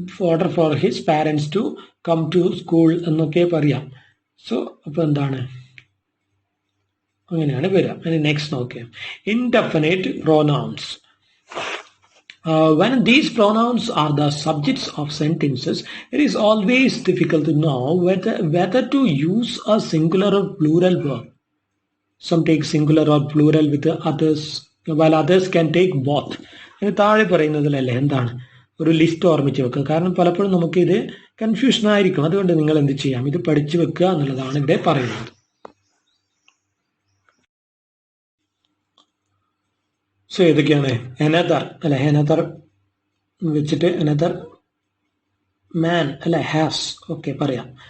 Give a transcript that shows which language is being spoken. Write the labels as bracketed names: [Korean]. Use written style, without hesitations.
[English] Order for his parents to come to school എന്നൊക്കെ പറയാം. [Malayalam] So അപ്പൊ എന്താണ്, അങ്ങനെയാണ് വരിക. [English] Next നോക്കിയാൽ indefinite pronouns. When these pronouns are the subjects of sentences, it is always difficult to know whether to use a singular or plural verb. Some take singular or plural with others, while others can take both. [Malayalam] താഴെ പറയുന്നതിലല്ലേ എന്താണ് ഒരു list ഓർമ്മിച്ച് വെക്കുക. കാരണം പലപ്പോഴും നമുക്കിത് confusion ആയിരിക്കും. അതുകൊണ്ട് നിങ്ങൾ എന്ത് ചെയ്യാം, ഇത് പഠിച്ചു വെക്കുക എന്നുള്ളതാണ് ഇവിടെ പറയുന്നത്. സോ ഏതൊക്കെയാണ്, അനദർ അല്ലെ, അനദർ വെച്ചിട്ട് അനദർ മാൻ അല്ലെ, ഹാസ് ഓക്കെ പറയാം.